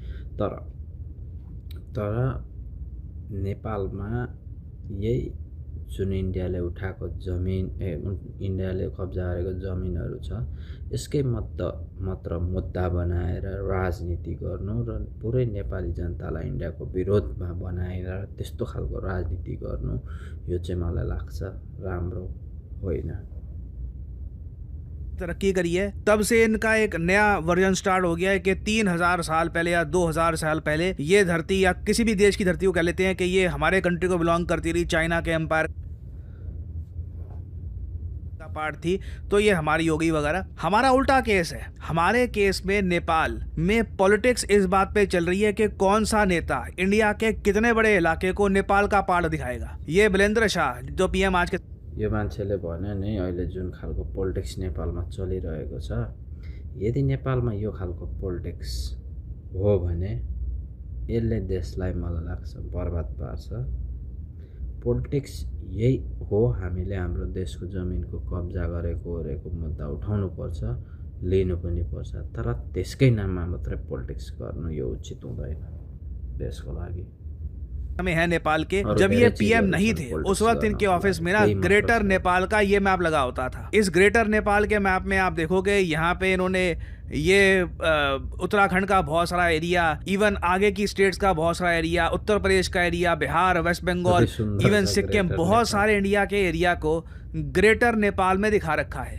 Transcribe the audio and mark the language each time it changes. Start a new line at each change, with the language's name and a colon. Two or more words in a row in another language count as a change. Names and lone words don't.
Nepali: तर नेपालमा यही जुन इन्डियाले उठाएको जमिन, इन्डियाले कब्जा गरेको जमिनहरू छ, यसकै मात्र मुद्दा बनाएर राजनीति गर्नु र पुरै नेपाली जनतालाई इन्डियाको विरोधमा बनाएर त्यस्तो खालको राजनीति गर्नु, यो चाहिँ मलाई लाग्छ राम्रो होइन।
Hindi: तरक्की करी है, तब से इनका एक नया वर्जन स्टार्ट हो गया है कि 3000 साल पहले या 2000 साल पहले ये धरती, या किसी भी देश की धरती को कह लेते हैं कि ये हमारे कंट्री को बिलोंग करती रही, चाइना के एम्पायर का पार्ट थी, तो ये हमारी होगी वगैरह। हमारा उल्टा केस है। हमारे केस में नेपाल में पॉलिटिक्स इस बात पे चल रही है कि कौन सा नेता इंडिया के कितने बड़े इलाके को नेपाल का पार्ट दिखाएगा। ये वीरेंद्र शाह जो पीएम आज के,
Nepali: यो मान्छेले भन्यो नि अहिले जुन खालको पोलिटिक्स नेपालमा चलिरहेको छ, यदि नेपालमा यो खालको पोलिटिक्स हो भने यसले देशलाई मलाई लाग्छ बर्बाद पार्छ। पोलिटिक्स यही हो, हामीले हाम्रो देशको जमिनको कब्जा गरेको मुद्दा उठाउनु पर्छ, लिनु पनि पर्छ, तर त्यसकै नाममा मात्रै पोलिटिक्स गर्नु यो उचित हुँदैन देशको लागि।
Hindi: में है नेपाल के, जब ये पीएम नहीं थे उस वक्त इनके ऑफिस में ना ग्रेटर नेपाल का ये मैप लगा होता था। इस ग्रेटर नेपाल के मैप में आप देखोगे यहाँ पे इन्होंने ये उत्तराखंड का बहुत सारा एरिया, इवन आगे की स्टेट्स का बहुत सारा एरिया, उत्तर प्रदेश का एरिया, बिहार, वेस्ट बंगाल, इवन सिक्किम, बहुत सारे इंडिया के एरिया को ग्रेटर नेपाल में दिखा रखा है।